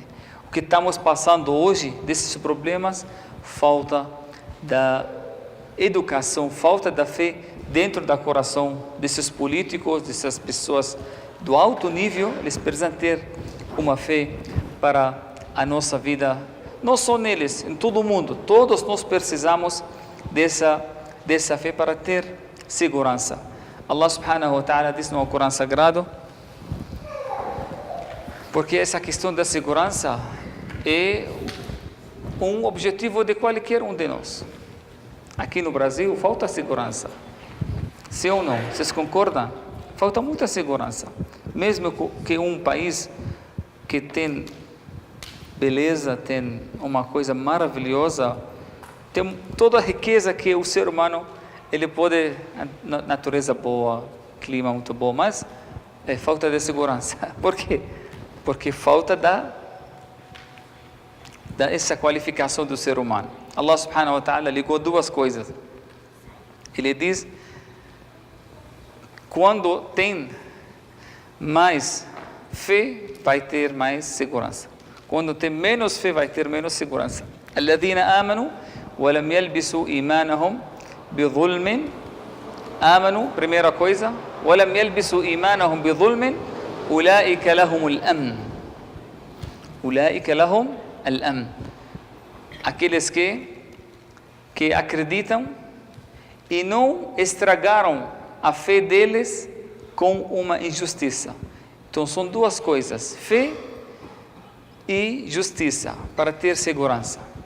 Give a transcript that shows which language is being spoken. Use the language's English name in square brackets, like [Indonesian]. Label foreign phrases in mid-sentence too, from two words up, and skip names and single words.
[Portuguese] O que estamos passando hoje, desses problemas, falta da educação, falta da fé dentro do coração desses políticos, dessas pessoas do alto nível. Eles precisam ter uma fé para a nossa vida, não só neles, em todo o mundo. Todos nós precisamos dessa fé para ter segurança. [Arabic] الله سبحانه وتعالى [Portuguese] diz no Corão Sagrado, porque essa questão da segurança é um objetivo de qualquer um de nós. Aqui no Brasil falta segurança. Sim ou não? Vocês concordam? Falta muita segurança. Mesmo que um país que tem beleza, tem uma coisa maravilhosa, tem toda a riqueza que o ser humano, ele pode, natureza boa, clima muito bom, mas é falta de segurança. Por quê? Porque falta essa qualificação do ser humano. [Arabic] الله سبحانه وتعالى [Portuguese] ligou duas coisas. Ele diz, quando tem mais fé, vai ter mais segurança. Quando tem menos fé, vai ter menos segurança. [Arabic] الذين آمنوا ولم يلبسوا إيمانهم بظلم. Amanu, [Portuguese] primeira coisa, [Arabic] ولم يلبسوا إيمانهم بظلم أولئك لهم الأمن. أولئك لهم الأمن. [Portuguese] Aqueles que acreditam e não estragaram a fé deles com uma injustiça. Então são duas coisas, fé e justiça, para ter segurança.